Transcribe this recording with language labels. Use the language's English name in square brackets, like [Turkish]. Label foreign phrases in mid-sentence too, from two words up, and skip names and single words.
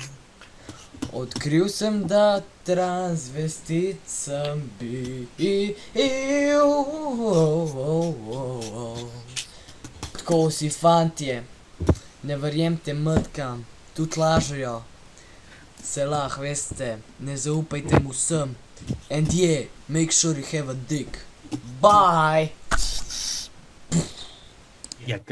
[Slovenian] Odkril sem, da transvestit sem bil. Tako si fantje, ne verjemte mrtkam, tudi lažejo. Se lahko veste, ne zaupajte mu vsem. [English] And yeah, make sure you have a dick. Bye! [Slovenian] Ja,